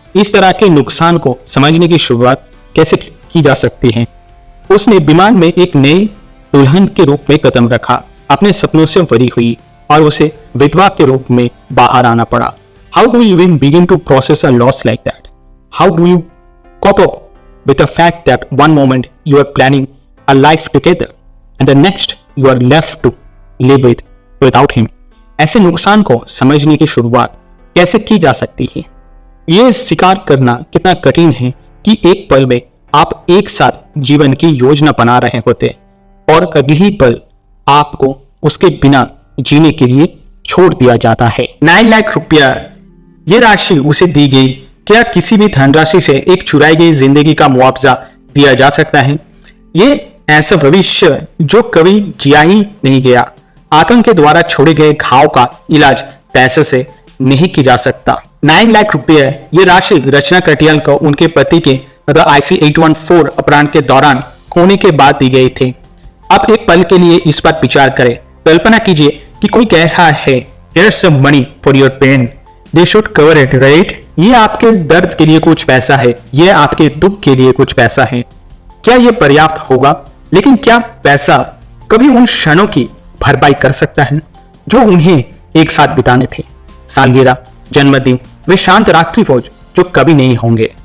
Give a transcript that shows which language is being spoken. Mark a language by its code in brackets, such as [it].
[hi] इस तरह के नुकसान को समझने की शुरुआत कैसे की जा सकती है। उसने विमान में एक नई दुल्हन के रूप में कदम रखा, अपने सपनों से भरी हुई, और उसे विधवा के रूप में बाहर आना पड़ा। [en] How do you even begin to process a loss like that? How do you cope up with the fact that one moment you are planning a life together and the next you are left to live without him? [hi] ऐसे नुकसान को समझने की शुरुआत कैसे की जा सकती है? ये स्वीकार करना कितना कठिन है कि एक पल में आप एक साथ जीवन की योजना बना रहे होते और अगली पल आपको उसके बिना जीने के लिए छोड़ दिया जाता है। 9 लाख रुपया ये राशि उसे दी गई। क्या किसी भी धनराशि से एक चुराई गई जिंदगी का मुआवजा दिया जा सकता है? ये ऐसा भविष्य जो कभी जिया ही नहीं गया। आतंक के द्वारा छोड़े गए घाव का इलाज पैसे से नहीं की जा सकता। 9 लाख रुपये ये राशि रचना कटियाल को उनके पति के मतलब IC-814 अपहरण के दौरान खोने के बाद दी गई थी। अब एक पल के लिए इस पर विचार करें। कल्पना कीजिए कि कोई कह रहा है, [en] here's some money for your pain, they should cover it, right? [hi] ये आपके दर्द के लिए कुछ पैसा है, ये आपके दुख के लिए कुछ पैसा है। क्या ये पर्याप्त होगा? लेकिन क्या पैसा कभी उन क्षणों की भरपाई कर सकता है जो उन्हें एक साथ बिताने थे? सालगिरह, जन्मदिन, वे शांत रात्रि भोज जो कभी नहीं होंगे।